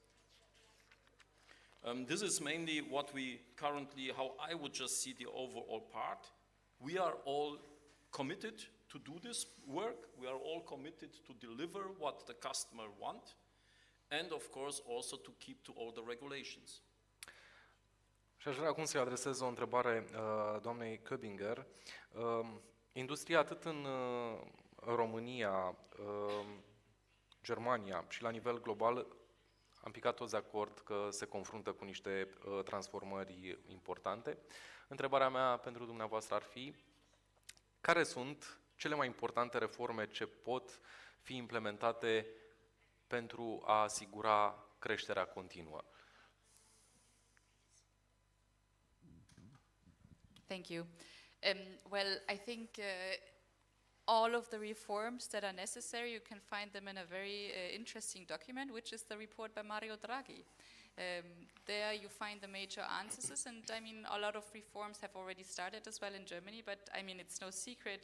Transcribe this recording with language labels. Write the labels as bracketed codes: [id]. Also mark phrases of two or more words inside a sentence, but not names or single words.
[en] This is mainly what we currently, how I would just see the overall part. We are all committed to do this work. We are all committed to deliver what the customer want, and of course also to keep to all the regulations. [ro] Și aș vrea acum să-i adresez o întrebare doamnei Köbinger. Industria atât în România Germania și la nivel global am picat toți de acord că se confruntă cu niște transformări importante. Întrebarea mea pentru dumneavoastră ar fi: care sunt cele mai importante reforme ce pot fi implementate pentru a asigura creșterea continuă? [en] Thank you. Well, I think all of the reforms that are necessary, you can find them in a very interesting document, which is the report by Mario Draghi. There you find the major answers, and I mean, a lot of reforms have already started as well in Germany, but I mean, it's no secret.